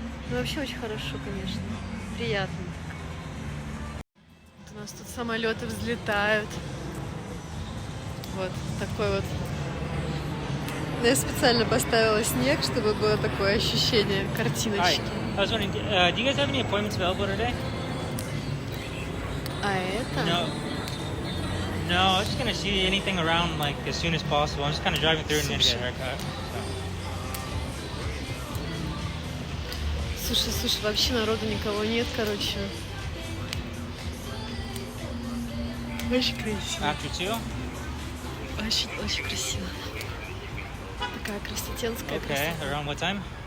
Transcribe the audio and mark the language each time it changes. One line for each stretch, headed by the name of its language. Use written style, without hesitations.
Russian: Ну, вообще очень хорошо, конечно. Приятно так. Вот у нас тут самолеты взлетают. Вот такой вот. Я специально поставила снег, чтобы было такое ощущение картиночки.
English: I was wondering, do you guys have any appointments available today?
Russian: А это?
English: No, I was just gonna see anything around like as soon as possible. I'm just kind of driving through and need to get a haircut.
Russian: Слушай, вообще народу никого нет, короче. Очень красиво.
English: After 2?
Russian: Очень красиво. Такая красотенская
English: Okay,
Russian: красота.
English: around what time?